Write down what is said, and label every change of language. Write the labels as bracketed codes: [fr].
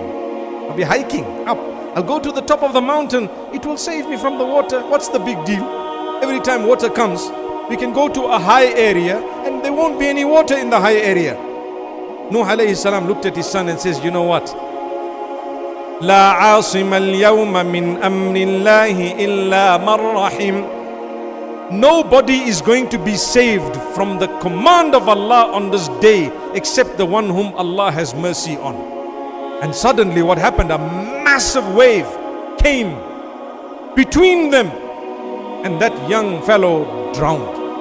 [en] I'll be hiking up. I'll go to the top of the mountain. It will save me from the water. What's the big deal? Every time water comes, we can go to a high area and there won't be any water in the high area. Nuh alayhi salam looked at his son and says, you know what? [ar] لا عاصم اليوم من أمر الله إلا من رحم. [en] Nobody is going to be saved from the command of Allah on this day except the one whom Allah has mercy on. And suddenly what happened? A massive wave came between them and that young fellow drowned.